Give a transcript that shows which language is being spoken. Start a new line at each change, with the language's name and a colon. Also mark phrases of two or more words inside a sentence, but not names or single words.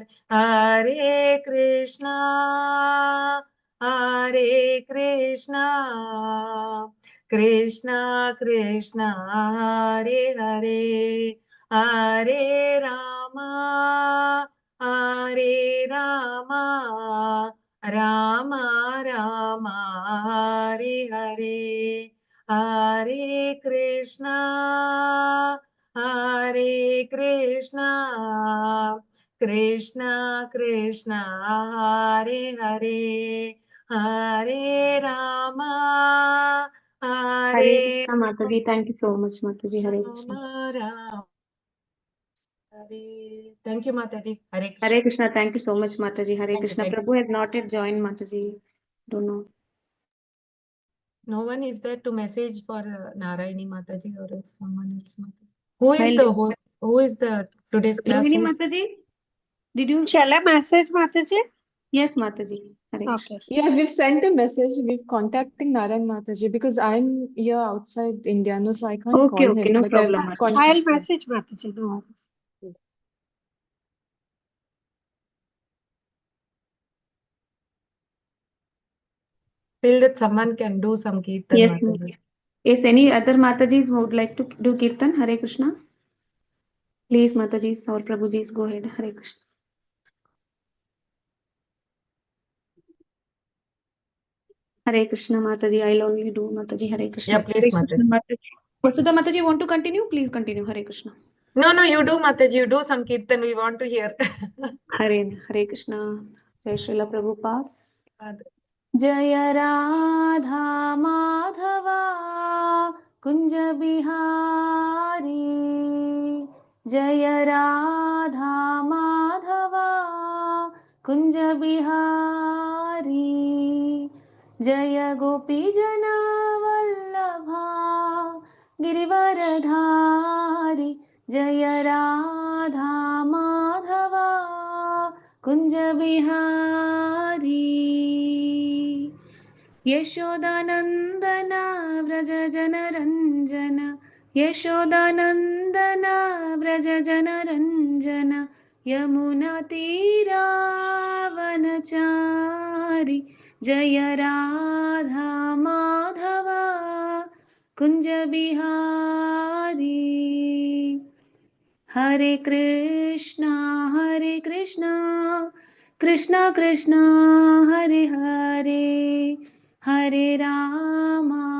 Hindi: हरे कृष्णा कृष्णा कृष्णा हरे हरे हरे रामा राम राम हरे हरे। हरे कृष्णा कृष्णा कृष्णा हरे हरे हरे राम
English: Hare Krishna Mataji. Thank you so much, Mataji. Hare राम Krishna.
Hindi: राम हरे।
English: thank you
Hindi: माता जी। हरे कृष्ण।
English: Hare Krishna. Thank you so much, Mataji. Hare thank you Krishna. थैंक Prabhu has not yet joined, Mataji. Don't know. you. No one is there to message for Narayani Mataji और someone else Mataji. Who I'll is the today's class? Rohini Who is Mataji, did you? Shall I message Mataji? Yes, Mataji. Hare Krishna. Okay. Yeah, we've sent a message. We're contacting Narayan Mataji because I'm here outside India, no, so I can't Okay, call okay, him. no But problem, I've Mataji. I'll contacted. message Mataji. No worries. feel that someone can do some kirtan Yes, माता जी? yes, any other Matajis would like to do Kirtan? Hare Krishna. Please, Matajis or Prabhujis, go ahead. Hare Krishna. Hare Krishna, Mataji. I'll only do Mataji. Hare Krishna. Yeah, please Hare माता Krishna, जी। Mataji. Vasudha Mataji, want to continue? Please continue. Hare Krishna. No, you do माता जी, you do some kirtan, we want to hear. Hare Krishna.
Hindi: जय श्रीला प्रभुपाद।
English: Father.
Hindi: जय राधा माधवा कुंज बिहारी, जय राधा माधवा कुंज बिहारी, जय गोपी जना वल्लभा गिरिवरधारी, जय राधा माधवा कुंज बिहारी। यशोदानंदन व्रज जन रंजन, यशोदानंदन व्रज जन रंजन, यमुना तीरावनचारी, जय राधा माधवा कुंज बिहारी। हरे कृष्णा कृष्णा कृष्णा हरे हरे, हरे राम